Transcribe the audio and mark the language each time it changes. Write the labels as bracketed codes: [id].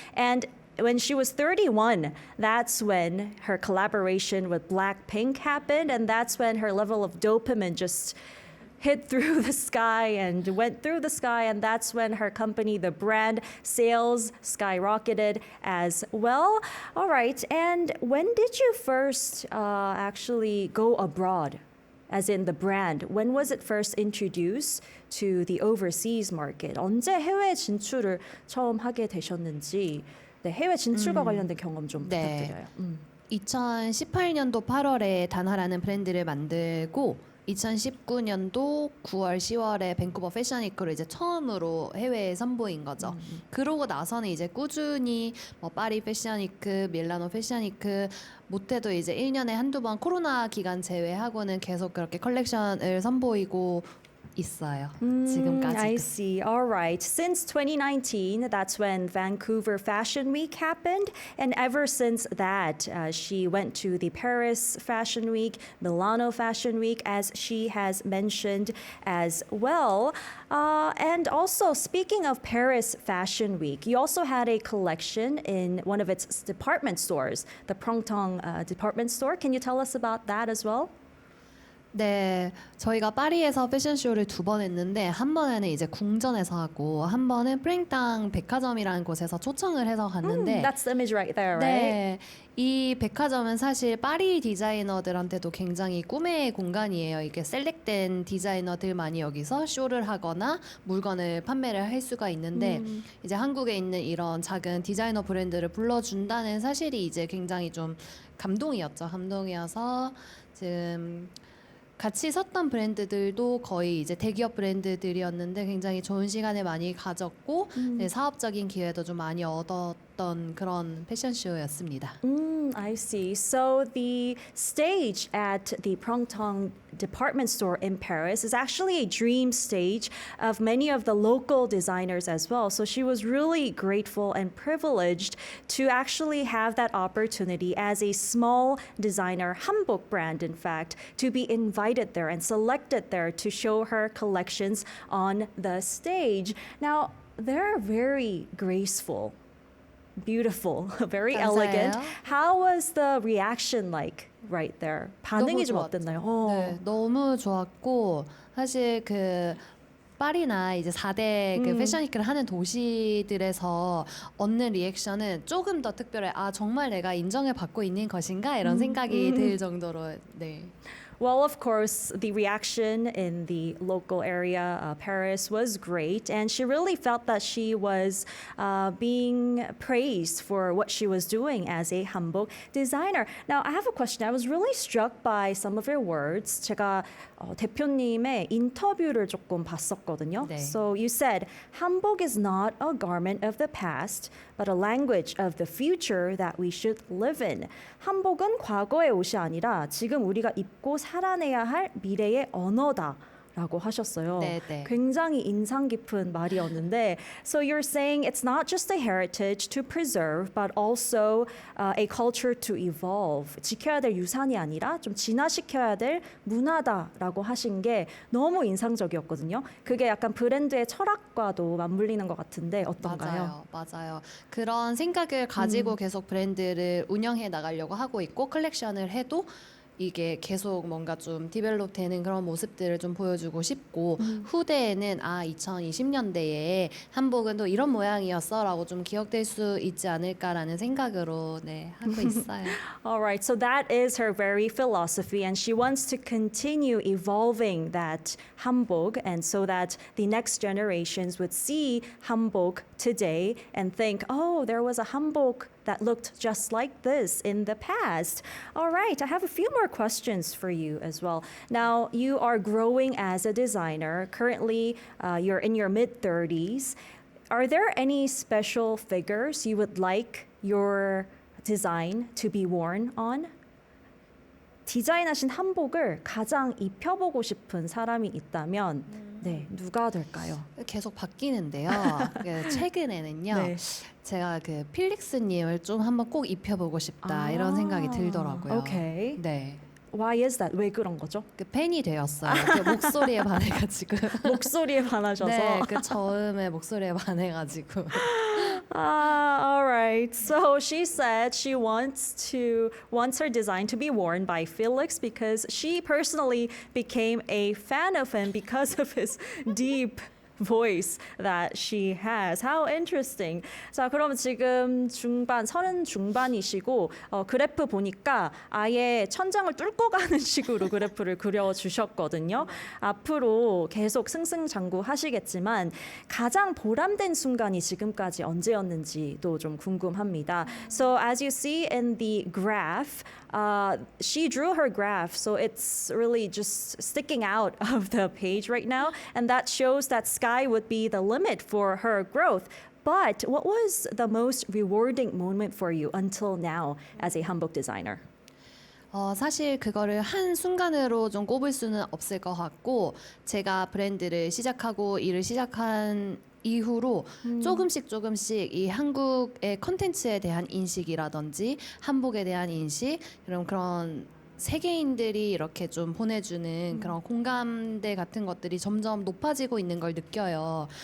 [en] And when she was 31, that's when her collaboration with Blackpink happened, and that's when her level of dopamine just hit through the sky and went through the sky, and that's when her company, the brand sales, skyrocketed as well. All right, and when did you first actually go abroad? As in the brand, when was it first introduced to the overseas market? [ko] 언제 해외 진출을 처음 하게 되셨는지, 네, 해외 진출과 관련된 경험 좀 네. 부탁드려요. 2018년도 8월에 단하라는 브랜드를 만들고 2019년도 9월, 10월에 밴쿠버 패션위크로 이제 처음으로 해외에 선보인 거죠. 그러고 나서는 이제 꾸준히 뭐 파리 패션위크, 밀라노 패션위크 못해도 이제 1년에 한두 번 코로나 기간 제외하고는 계속 그렇게 컬렉션을 선보이고 있어요. 지금까지. [en] I see. All right. Since 2019, that's when Vancouver Fashion Week happened. And ever since that, she went to the Paris Fashion Week, Milano Fashion Week, as she has mentioned as well. And also, speaking of Paris Fashion Week, you also had a collection in one of its department stores, the Printemps department store. Can you tell us about that as well? [ko] 네, 저희가 파리에서 패션쇼를 2번 했는데 한 번에는 이제 궁전에서 하고 한 번은 프랭땅 백화점이라는 곳에서 초청을 해서 갔는데 [en] That's the image right there, right? [ko] 네, 이 백화점은 사실 파리 디자이너들한테도 굉장히 꿈의 공간이에요. 이게 셀렉된 디자이너들만이 여기서 쇼를 하거나 물건을 판매를 할 수가 있는데 이제 한국에 있는 이런 작은 디자이너 브랜드를 불러준다는 사실이 이제 굉장히 좀 감동이었죠. 감동이어서 지금 같이 섰던 브랜드들도 거의 이제 대기업 브랜드들이었는데 굉장히 좋은 시간을 많이 가졌고 네, 사업적인 기회도 좀 많이 얻었던 그런 패션쇼였습니다. [en] I see. So the stage at the Pyeongtaong department store in Paris is actually a dream stage of many of the local designers as well. So she was really grateful and privileged to actually have that opportunity as a small designer, hanbok brand in fact, to be invited there and selected there to show her collections on the stage. Now, they're very graceful, beautiful, very [ko] 감사해요. [en] elegant. How was the reaction like right there? [ko] 반응이 좀 좋았- 어땠나요? 네, 너무 좋았고 사실 그 파리나 이제 4대 그 패션위크를 하는 도시들에서 얻는 리액션은 조금 더 특별해. 아, 정말 내가 인정을 받고 있는 것인가 이런 생각이 들 정도로 네. [en] Well, of course, the reaction in the local area, Paris, was great, and she really felt that she was being praised for what she was doing as a hanbok designer. Now, I have a question. I was really struck by some of your words. [ko] 제가 대표님의 인터뷰를 조금 봤었거든요. 네. [en] So you said, hanbok is not a garment of the past, but a language of the future that we should live in. [ko] 한복은 과거의 옷이 아니라 지금 우리가 입고 살아내야 할 미래의 언어다. 라고 하셨어요. 네, 네. 굉장히 인상 깊은 말이었는데, [en] so you're saying it's not just a heritage to preserve, but also a culture to evolve. [ko] 지켜야 될 유산이 아니라 좀 진화시켜야 될 문화다라고 하신 게 너무 인상적이었거든요. 그게 약간 브랜드의 철학과도 맞물리는 것 같은데 어떤가요? 맞아요. 그런 생각을 가지고 계속 브랜드를 운영해 나가려고 하고 있고 컬렉션을 해도 이게 계속 뭔가 좀 디벨롭 되는 그런 모습들을 좀 보여주고 싶고 후대에는 아 2020년대에 한복은 또 이런 모양이었어라고 좀 기억될 수 있지 않을까라는 생각으로 네 하고 있어요. [en] All right, so that is her very philosophy, and she wants to continue evolving that hanbok, and so that the next generations would see hanbok today and think, oh, there was a hanbok that looked just like this in the past. All right, I have a few more questions for you as well. Now, you are growing as a designer. Currently, you're in your mid-30s. Are there any special figures you would like your design to be worn on? [ko] 디자인하신 한복을 가장 입혀보고 싶은 사람이 있다면 네, 누가 될까요? 계속 바뀌는데요. 그 최근에는요. 네. 제가 그 필릭스님을 좀 한번 꼭 입혀보고 싶다 이런 생각이 들더라고요. 오케이. 네. [en] Why is that? [ko] 왜 그런 거죠? 그 팬이 되었어요. 그 목소리에 반해가지고. 목소리에 반하셔서. 네, 그 저음의 목소리에 반해가지고. [en] All right. So she said she wants her design to be worn by Felix because she personally became a fan of him because of his deep voice that she has. How interesting. [ko] 자, 그럼 지금 서른 중반이시고 그래프 보니까 아예 천장을 뚫고 가는 식으로 그래프를 그려주셨거든요. 앞으로 계속 승승장구하시겠지만 가장 보람된 순간이 지금까지 언제였는지도 좀 궁금합니다. [en] So as you see in the graph, she drew her graph, so it's really just sticking out of the page right now, and that shows that sky would be the limit for her growth. But what was the most rewarding moment for you until now as a hanbok designer? [ko] 사실 그거를 한 순간으로 좀 꼽을 수는 없을 것 같고 제가 브랜드를 시작하고 일을 시작한 이후로 조금씩 이 한국의 컨텐츠에 대한 인식이라든지 한복에 대한 인식 그런 세계인들이 이렇게 좀 보내주는 그런 공감대 같은 것들이 점점 높아지고 있는 걸 느껴요.